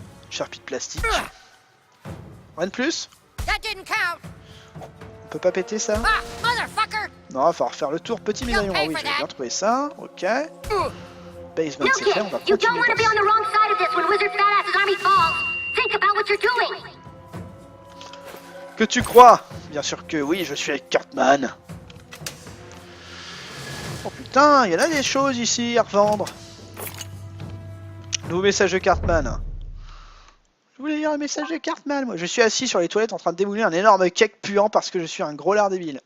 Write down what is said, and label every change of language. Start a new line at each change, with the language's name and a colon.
French: Charpie de plastique. Rien de plus?
English: That didn't count.
French: On peut pas péter ça?
English: Motherfucker.
French: Non, il va falloir faire le tour. Petit médaillon. Ah oui, j'ai bien trouvé ça. Ok. Basement, c'est fait. On va
English: You don't
French: continuer.
English: want to be on the wrong side of this when Wizard Badass's army falls. Think about what you're doing.
French: Que tu crois? Bien sûr que oui, je suis avec Cartman. Oh putain, il y en a des choses ici à revendre. Nouveau message de Cartman. Je voulais lire un message de Cartman, moi. Je suis assis sur les toilettes en train de démouler un énorme cake puant parce que je suis un gros lard débile.